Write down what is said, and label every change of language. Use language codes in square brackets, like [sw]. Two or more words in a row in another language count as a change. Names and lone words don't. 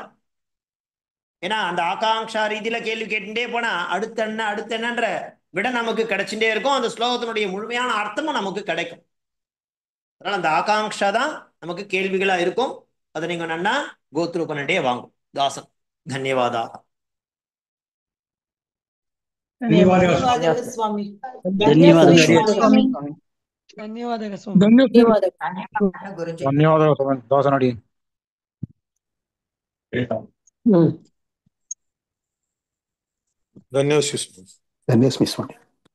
[ta] ஏன்னா அந்த ஆகாங்ஷா ரீதியில கேள்வி கேட்டுட்டே போனா அடுத்த என்னன்ற விட நமக்கு கிடைச்சுட்டே இருக்கும், அந்த ஸ்லோகத்தினுடைய முழுமையான அர்த்தமும் நமக்கு கிடைக்கும். அதனால அந்த ஆகாங்ஷா தான் நமக்கு கேள்விகளா இருக்கும். அதை நீங்க நன்னா கோத்ரூ பண்ணிட்டே வாங்கும். தாசன் தன்யவாதா. [kn] ಧನ್ಯವಾದಗಳು ಸ್ವಾಮಿ. ಧನ್ಯವಾದಗಳು ಸ್ವಾಮಿ. ಧನ್ಯವಾದಗಳು ಸ್ವಾಮಿ. ಧನ್ಯವಾದಗಳು ಸ್ವಾಮಿ. ದಾಸನಡಿ. ಧನ್ಯವಾದ ಸ್ವಾಮಿ.